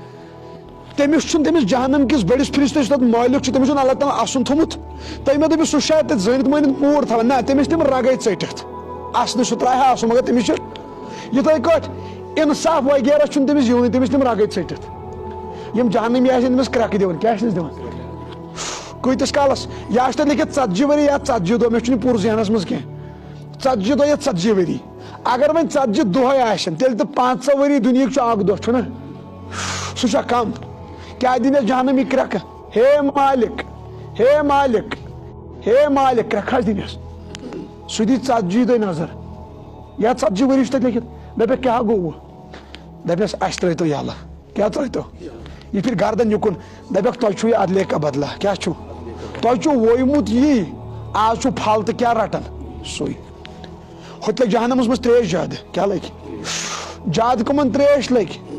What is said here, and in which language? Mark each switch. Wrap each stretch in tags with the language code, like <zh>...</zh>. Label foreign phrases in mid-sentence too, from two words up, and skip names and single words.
<ks>تٔمِس چھُنہٕ تٔمِس جہنم کِس بٔڑِس فرشتس یُس تتھ مٲلِک چھُ تٔمِس چھُنہٕ اللہ تعالیٰ آسُن تھوٚمُت تُہۍ مےٚ دٔپِو سُہ شاید تتہِ زٲنِتھ مٲنِتھ موٗر تھاوان نہ تٔمِس تِم رگے ژٔٹِتھ آسنہٕ سُہ ترٛایہِ ہا آسُن مگر تٔمِس چھِ یِتھٕے کٲٹھۍ انصاف وغیرہ چھُنہٕ تٔمِس یِونٕے تٔمِس تِم رگے ژٔٹِتھ یِم جہنمی آسن تٔمِس کرٛٮ۪کہٕ دِوان کیٛاہ چھِنس دِوان کۭتِس کالس یہِ آسہِ تتہِ لیکھِتھ 40 ؤری یا 40 دۄہ مےٚ چھُنہٕ یہِ پوٗرٕ ذہنس منٛز کینٛہہ 40 دۄہ یا 40 ؤری اگر وۄنۍ 40 دۄہے آسن تیٚلہِ تہٕ 500 ؤری دُنیہُک چھُ اکھ دۄہ چھُنہ سُہ چھا کم کیٛاہ دِنس جہنمی کرٛٮ۪کہٕ ہے مالک ہے مالک ہے مالک کرٛٮ۪کہٕ حظ دِنس سُہ دی 40 دۄہ نظر یا 40 ؤری چھُ تتہِ لیکھِتھ دپیکھ کیٛاہ گوٚو دپیس اسہِ ترٛٲیتو یلہٕ کیٛاہ ترٛٲیتو یہِ پھِرِ گردن یُکُن دپیکھ تۄہہِ چھُو یہِ</ks> <ur>ادلے کا بدلہ</ur> <ks>کیٛاہ چھُو تۄہہِ چھُو وویمُت یی آز چھُ پھل تہٕ کیٛاہ رٹان سُے ہُتہِ لگہِ جہنمس منٛز تریش زیادٕ کیٛاہ لگہِ زیادٕ کٕمن تریش لگہِ</ks>